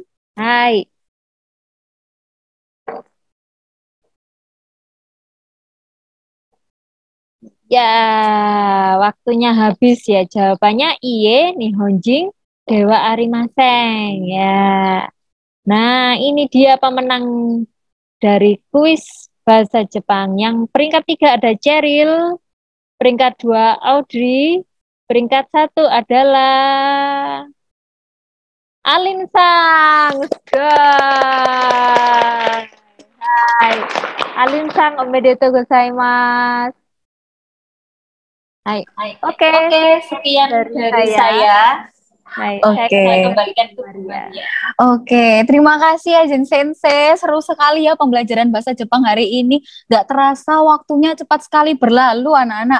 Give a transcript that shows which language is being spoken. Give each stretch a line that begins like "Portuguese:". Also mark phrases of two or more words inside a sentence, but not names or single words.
Indonesian: Hai. Ya, waktunya habis ya. Jawabannya
Japanese: いいえ、日本人、ではありません.
Indonesian: Ya. Nah, ini dia pemenang dari kuis bahasa Jepang. Yang peringkat 3 ada Cheryl, peringkat 2 Audrey, peringkat 1 adalah Alin Sang. Hai. Alin Sang,
Japanese: おめでとうございます.
Indonesian: Hai. Oke, sekian dari saya. Hai, saya kembalikan ke Maria. Oke, terima kasih ya Jen Sensei. Seru sekali ya pembelajaran bahasa Jepang hari ini. Gak terasa waktunya cepat sekali berlalu anak-anak.